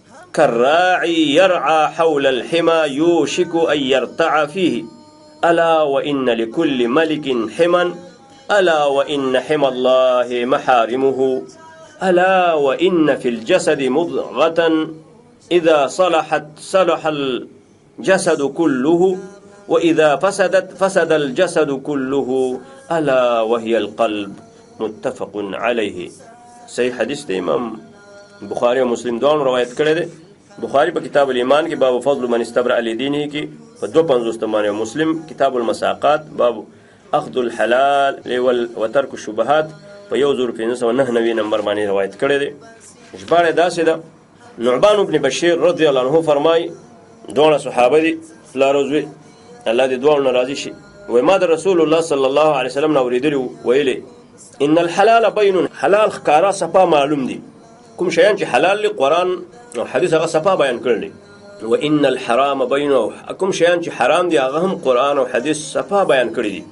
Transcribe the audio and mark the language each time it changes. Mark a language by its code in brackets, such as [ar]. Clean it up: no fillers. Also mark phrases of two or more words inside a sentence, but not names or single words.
[ar] كالراعي يرعى حول الحمى يوشك أن يرتع فيه ألا وإن لكل ملك حما ألا وإن حمى الله محارمه ألا وإن في الجسد مضغة إذا صلحت صلح الجسد كله وإذا فسدت فسد الجسد كله ألا وهي القلب متفق عليه. [ps] صحیح حدیث دی، امام بخاری و مسلم دوان روایت کړی دی. بخاری په کتاب الایمان کې باب فضل من استبرأ لدینه کې په 250 باندې، مسلم کتاب المساقات باب اخذ الحلال وترك الشبهات په 1599 نمبر باندې روایت کړی دی. ژباړه داسې ده، نعمان بن بشیر [ar] رضی الله عنه [ps] فرمای، دوه صحابه دي فلاروزوی الله دې دوه ناراضي شي، وای ما د رسول الله [ar] صلی الله علیه وسلم [ps] نو اوریدلی ویلې [ar] ان الحلال بین، [ps] حلال ښکارا صفا معلوم دي، کوم شیان چې حلال لی قرآن او حدیث هغه صفا بیان کړل، [ar] و ان الحرام بین، [ps] کوم شیان چې حرام دي هغه هم قرآن او حدیث صفا بیان کړی دي.